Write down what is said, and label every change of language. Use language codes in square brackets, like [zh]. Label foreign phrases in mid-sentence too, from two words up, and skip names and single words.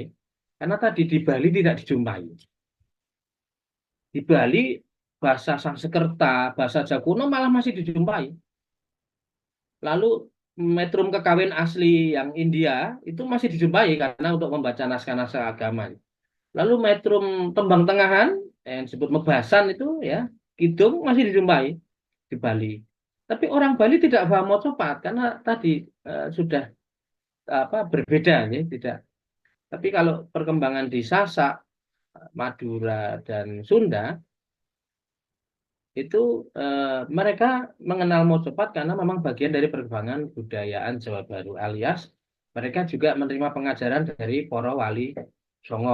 [id] Karena tadi di Bali tidak dijumpai. Di Bali bahasa Sanskerta, bahasa Jawa kuno malah masih dijumpai. Lalu metrum kekawin asli yang India itu masih dijumpai karena untuk membaca naskah-naskah agama. Lalu metrum [jv] tembang tengahan [id] yang disebut mebasan itu ya, kidung masih dijumpai di Bali. Tapi orang Bali tidak paham mocopat karena tadi sudah berbeda ya, tidak. Tapi kalau perkembangan di Sasak, Madura dan Sunda itu mereka mengenal mocopat karena memang bagian dari perkembangan budayaan Jawa Baru alias mereka juga menerima pengajaran dari para wali Songo.